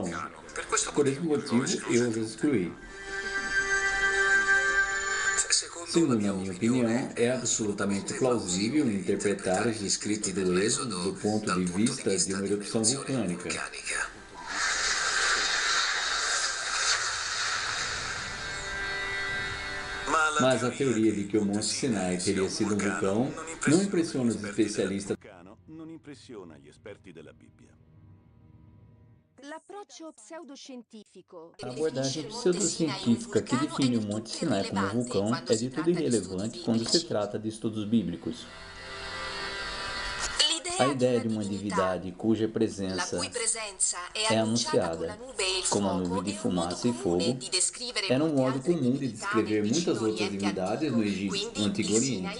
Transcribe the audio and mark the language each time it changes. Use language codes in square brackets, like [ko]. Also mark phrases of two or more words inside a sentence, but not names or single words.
[pt] Por esse motivo, eu os excluí. Segundo a minha opinião, é absolutamente plausível interpretar os escritos do Êxodo do ponto de vista de uma erupção vulcânica. Mas a teoria de que o Monte Sinai teria sido um vulcão não impressiona os especialistas. [it] Non impressiona gli esperti della Bibbia. [pt] A abordagem pseudocientífica que define o Monte Sinai como um vulcão é de tudo irrelevante quando se trata de estudos bíblicos. A ideia de uma divindade cuja presença é anunciada, como a nuvem de fumaça e fogo, era um modo comum de descrever muitas outras divindades no Egito, no Antigo Oriente.